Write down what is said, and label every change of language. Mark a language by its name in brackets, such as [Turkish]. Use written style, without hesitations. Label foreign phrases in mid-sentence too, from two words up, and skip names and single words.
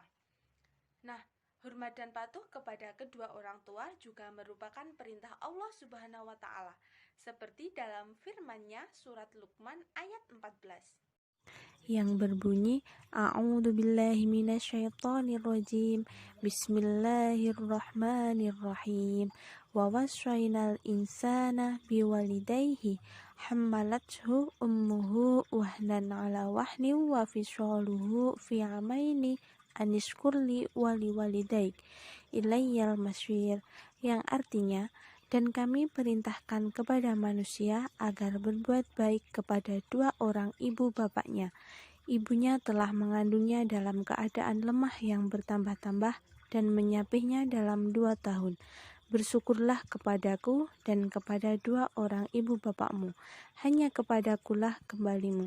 [Indonesian] Nah, hormat dan patuh kepada kedua orang tua juga merupakan perintah Allah [Arabic] سبحانه وتعالى, [Indonesian] seperti dalam firman-Nya surat Luqman ayat 14 yang berbunyi [Arabic] أعوذ بالله من الشيطان الرجيم. بسم الله الرحمن الرحيم. ووصينا الإنسان بوالديه حملته أمه وهنا على وهن وفصاله في عامين أن اشكر لي ولوالديك إلي المصير, [Indonesian] yang artinya, dan kami perintahkan kepada manusia agar berbuat baik kepada dua orang ibu bapaknya. Ibunya telah mengandungnya dalam keadaan lemah yang bertambah-tambah dan menyapihnya dalam 2 tahun. Bersyukurlah kepadaku dan kepada dua orang ibu bapakmu, hanya kepadakulah kembalimu.